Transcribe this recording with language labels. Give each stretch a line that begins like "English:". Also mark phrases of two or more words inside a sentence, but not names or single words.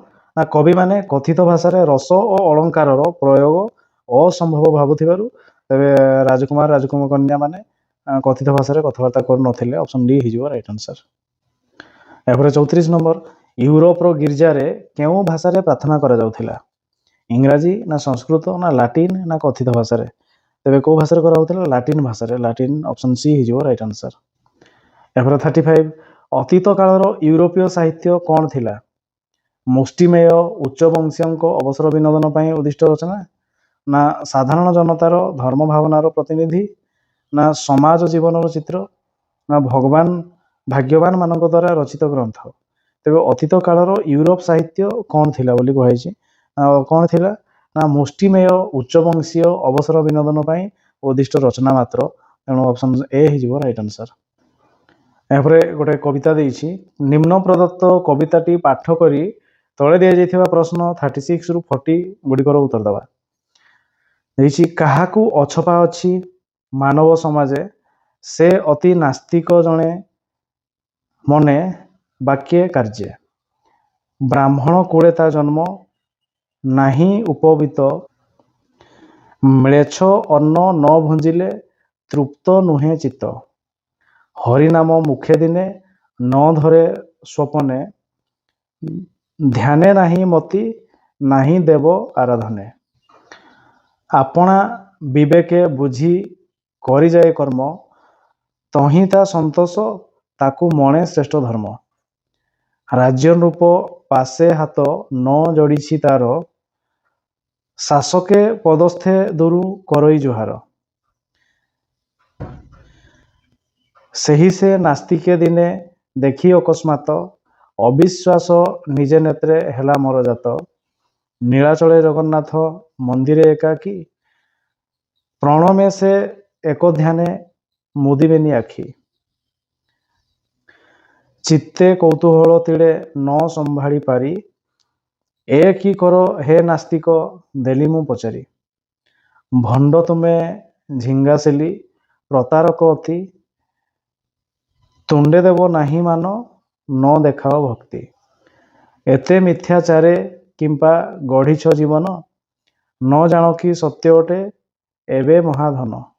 Odia: ନା କବି ମାନେ କଥିତ ଭାଷାରେ ରସ ଓ ଅଳଙ୍କାରର ପ୍ରୟୋଗ ଅସମ୍ଭବ ଭାବୁଥିବାରୁ ତେବେ ରାଜକୁମାର ରାଜକନ୍ୟା ମାନେ କଥିତ ଭାଷାରେ କଥାବାର୍ତ୍ତା କରୁ ନ ଥିଲେ।
English: option D
Odia: ହେବ
English: right answer.
Odia: ଏପରେ 34 ନମ୍ବର, ୟୁରୋପର ଗିର୍ଜାରେ କେଉଁ ଭାଷାରେ ପ୍ରାର୍ଥନା କରାଯାଉଥିଲା? ଇଂରାଜୀ ନା ସଂସ୍କୃତ ନା ଲାଟିନ ନା କଥିତ ଭାଷାରେ? ତେବେ କେଉଁ ଭାଷାରେ କରାଯାଉଥିଲା? ଲାଟିନ ଭାଷାରେ।
English: Latin option C हिजबो right answer।
Odia: ଏପରେ 35 ଅତୀତ କାଳର ୟୁରୋପୀୟ ସାହିତ୍ୟ କଣ ଥିଲା? ମୁଷ୍ଟିମେୟ ଉଚ୍ଚ ବଂଶୀୟଙ୍କ ଅବସର ବିନୋଦନ ପାଇଁ ଉଦ୍ଦିଷ୍ଟ ରଚନା, ନା ସାଧାରଣ ଜନତାର ଧର୍ମ ଭାବନାର ପ୍ରତିନିଧି, ନା ସମାଜ ଜୀବନର ଚିତ୍ର, ନା ଭାଗ୍ୟବାନ ମାନଙ୍କ ଦ୍ୱାରା ରଚିତ ଗ୍ରନ୍ଥ? ତେବେ ଅତୀତ କାଳର ୟୁରୋପ ସାହିତ୍ୟ କଣ ଥିଲା ବୋଲି କହିଛି? କଣ ଥିଲା ନା ମୁଷ୍ଟିମେୟ ଉଚ୍ଚ ବଂଶୀୟ ଅବସର ବିନୋଦନ ପାଇଁ ଉଦ୍ଦିଷ୍ଟ ରଚନା ମାତ୍ର। ତେଣୁ
English: option A
Odia: ହେବ
English: right answer.
Odia: ଏପରେ ଗୋଟେ କବିତା ଦେଇଛି, ନିମ୍ନ ପ୍ରଦତ୍ତ କବିତାଟି ପାଠ କରି ତଳେ ଦିଆଯାଇଥିବା ପ୍ରଶ୍ନ 36 ରୁ 40 ଗୁଡ଼ିକର ଉତ୍ତର ଦିଅ। ଦେଇଛି କାହାକୁ ଅଛପା ଅଛି ମାନବ ସମାଜେ ସେ ଅତି ନାସ୍ତିକ ଜଣେ ମନେ ବାକ୍ୟେ କାର୍ଯ୍ୟେ। ବ୍ରାହ୍ମଣ କୁଳେ ତା ଜନ୍ମ ନାହିଁ ଉପବୀତ, ମ୍ଳେଚ୍ଛ ଅନ୍ନ ନ ଭୁଞ୍ଜିଲେ ତୃପ୍ତ ନୁହେ ଚିତ୍ତ। ହରିନାମ ମୁଖେ ଦିନେ ନ ଧରେ ସ୍ୱପନେ, ଧ୍ୟାନେ ନାହିଁ ମତି ନାହିଁ ଦେବ ଆରାଧନେ। ଆପଣା ବିବେକେ ବୁଝି କରି ଯାଏ କର୍ମ, ତହିଁ ତା ସନ୍ତୋଷ ତାକୁ ମଣେ ଶ୍ରେଷ୍ଠ ଧର୍ମ। ରାଜ୍ୟ ରୂପ ପାଶେ ହାତ ନ ଯୋଡ଼ିଛି ତାର, ଶାସକେ ପଦସ୍ଥେ ଦୂରୁ କରଇ ଜୁହାର। ସେହି ସେ ନାସ୍ତିକେ ଦିନେ ଦେଖି ଅକସ୍ମାତ, ଅବିଶ୍ୱାସ ନିଜେ ନେତ୍ରେ ହେଲା ମୋର ଜାତ। ନୀଳାଚଳେ ଜଗନ୍ନାଥ ମନ୍ଦିରେ ଏକାକୀ, ପ୍ରଣମେ ସେ ଏକ ଧ୍ୟାନେ ମୁଦିବେଣୀ ଆଖି। ଚିତ୍ତେ କୌତୂହଳ ତିଳେ ନ ସମ୍ଭାଳି ପାରି, ଏ କି କର ହେ ନାସ୍ତିକ ଦେଲି ମୁଁ ପଚାରି। ଭଣ୍ଡ ତୁମେ ଝିଙ୍ଗାସିଲି ପ୍ରତାରକ ଅତି, ତୁଣ୍ଡେ ଦେବ ନାହିଁ ମାନ ନ ଦେଖାଅ ଭକ୍ତି। ଏତେ ମିଥ୍ୟାଚାରେ କିମ୍ବା ଗଢ଼ିଛ ଜୀବନ, ନ ଜାଣ କି ସତ୍ୟ ଅଟେ ଏବେ ମହାଧନ।